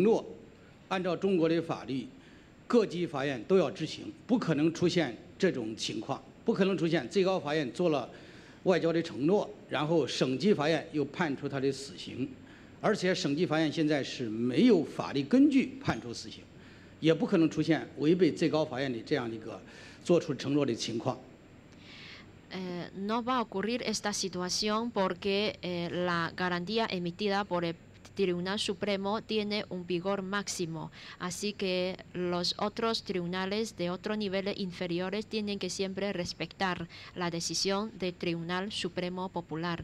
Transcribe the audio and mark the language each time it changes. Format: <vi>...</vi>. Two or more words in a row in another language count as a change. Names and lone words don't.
<zh>诺，按照中国的法律，各级法院都要执行，不可能出现这种情况，不可能出现最高法院做了外交的承诺，然后省级法院又判处他的死刑，而且省级法院现在是没有法律根据判处死刑，也不可能出现违背最高法院的这样的一个做出承诺的情况。</zh> <es>No va a ocurrir esta situación porque la garantía emitida por el Tribunal Supremo tiene un vigor máximo, así que los otros tribunales de otros niveles inferiores tienen que siempre respetar la decisión del Tribunal Supremo Popular.</es>